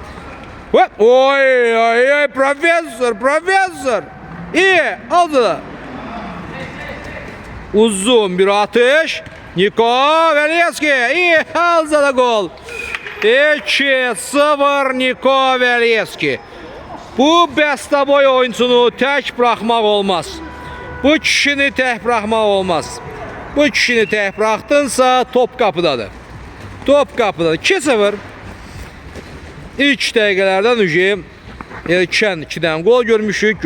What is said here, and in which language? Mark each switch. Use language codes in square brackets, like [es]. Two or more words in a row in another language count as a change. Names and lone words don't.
[tr] Oy, profesör. İyi, aldılar. Uzun bir atış. Niko Velyeski. İyi alza da gol. 2-0 Niko Velyeski. [az] Bu bəstəboy oyuncunu tək buraxmaq olmaz. Bu kişini tək buraxmaq olmaz. Bu kişini tək buraxdınsa top qapıdadır. Top qapıdadır. 2-0. İlk dəqiqələrdən ücüm erkən 2-dən gol görmüşük.